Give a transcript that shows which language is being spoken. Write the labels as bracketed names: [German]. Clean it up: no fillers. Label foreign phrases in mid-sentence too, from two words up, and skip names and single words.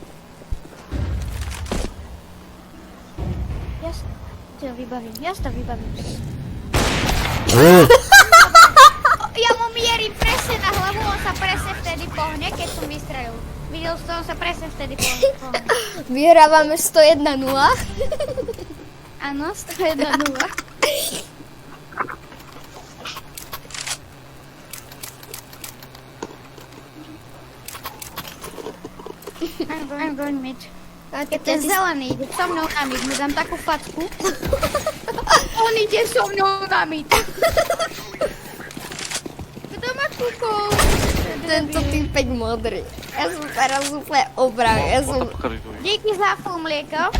[Slovak] Ja si to vybavím. Ja mu mierim presne na hlavu, on sa presne vtedy pohne, keď som vystrelil. Videl som, on sa presne vtedy pohne. Vyhrávame 101-0. Áno, 101-0. [English] I'm going mid. [Slovak] Keď ten zelený ide so mnou na mid, mu dám takú facku. On ide so mnou na mid. Kto ma kúkol? Tento týpek modrý. Ja som teraz úplne obrak. Díky za full mlieko.